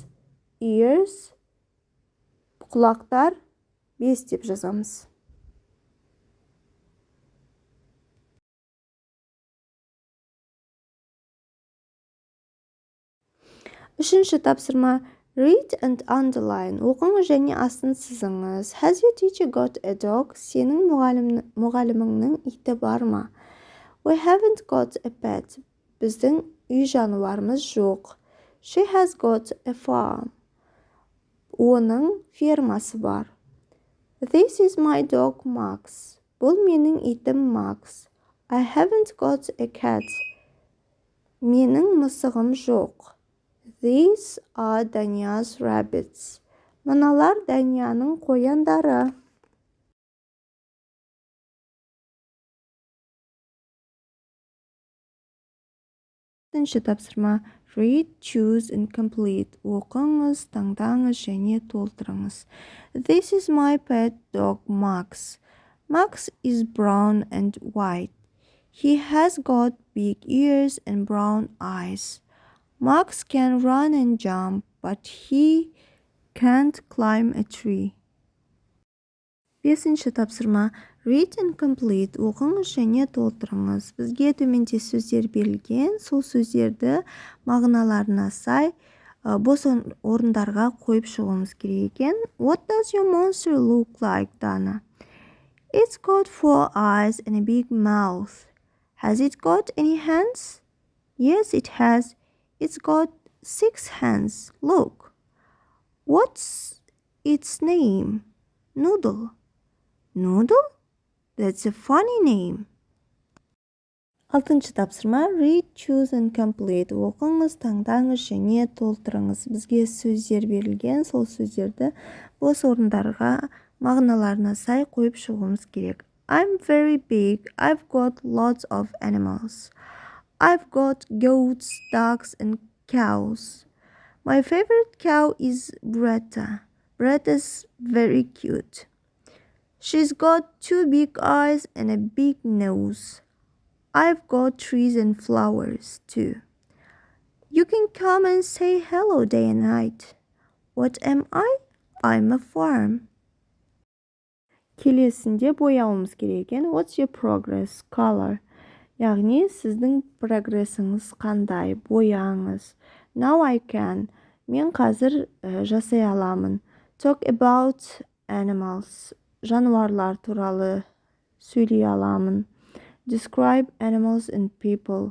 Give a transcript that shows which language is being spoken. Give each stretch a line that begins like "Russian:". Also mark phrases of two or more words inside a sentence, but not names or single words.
Kazakh: Ears, құлақтар, 5 деп жазамыз. Үшінші тапсырма.
English: Read and underline.
Kazakh: Оқыңыз және астын сызыңыз.
English: Has your teacher got a dog?
Kazakh: Сенің мұғаліміңнің иті бар ма?
English: We haven't got a pet.
Kazakh: Біздің үй жануарымыз жоқ.
English: She has got a farm.
Kazakh: Оның фермасы бар.
English: This is my dog Max.
Kazakh: Бұл менің итім Max.
English: I haven't got a cat.
Kazakh: Менің мысығым жоқ.
English: These are Danya's rabbits.
Kazakh: Мыналар Данияның қояндары. Үшінші тапсырма.
English: Read, choose and complete.
Kazakh: Оқыңыз, таңдаңыз және толтырыңыз.
English: This is my pet dog Max. Max is brown and white. He has got big ears and brown eyes. Max can run and jump, but he can't climb a tree.
Kazakh: Бесінші тапсырма.
English: Read and complete.
Kazakh: Оқыңыз және толтырыңыз. Бізге төменде сөздер берілген. Сол сөздерді мағыналарына сай бос орындарға қойып шығуымыз керек екен.
English: What does your monster look like, Dana? It's got 4 eyes and a big mouth. Has it got any hands? Yes, it has. It's got 6 hands. Look. What's its name? Noodle. Noodle? That's a funny name.
Kazakh: Алтыншы тапсырма.
English: Read, choose and complete.
Kazakh: Оқыңыз, таңдаңыз және толтырыңыз. Бізге сөздер берілген. Сол сөздерді бос орындарға мағыналарына сай қойып шығуымыз керек.
English: I'm very big. I've got lots of animals. I've got goats, ducks, and cows. My favorite cow is Bretta. Bretta's very cute. She's got 2 big eyes and a big nose. I've got trees and flowers too. You can come and say hello day and night. What am I? I'm a farm.
Kazakh: Келесінде бояуымыз керек екен.
English: What's your progress? Color.
Kazakh: Яғни сіздің прогрессіңіз қандай? Бояңыз.
English: Now I can.
Kazakh: Мен қазір жасай аламын.
English: Talk about animals.
Kazakh: Жануарлар туралы сөйлей аламын.
English: Describe animals and people.